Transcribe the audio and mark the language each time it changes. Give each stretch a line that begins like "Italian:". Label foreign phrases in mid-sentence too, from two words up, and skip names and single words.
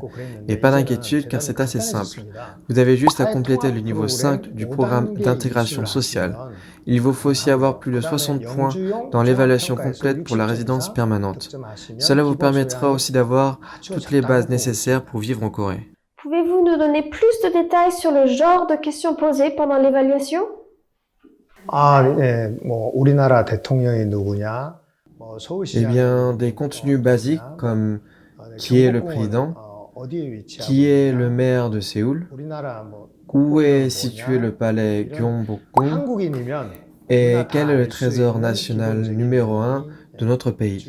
French: Et pas d'inquiétude car c'est assez simple. Vous avez juste à compléter le niveau 5 du programme d'intégration sociale. Il vous faut aussi avoir plus de 60 points dans l'évaluation complète pour la résidence permanente. Cela vous permettra aussi d'avoir toutes les bases nécessaires pour vivre en Corée. Pouvez-vous nous donner plus de détails sur le genre de questions posées pendant l'évaluation?
Korean: 우리나라 대통령이 누구냐?
French: Eh bien, des contenus basiques comme qui est le président, qui est le maire de Séoul, où est situé le palais Gyeongbokgung et quel est le trésor national numéro 1 de notre pays.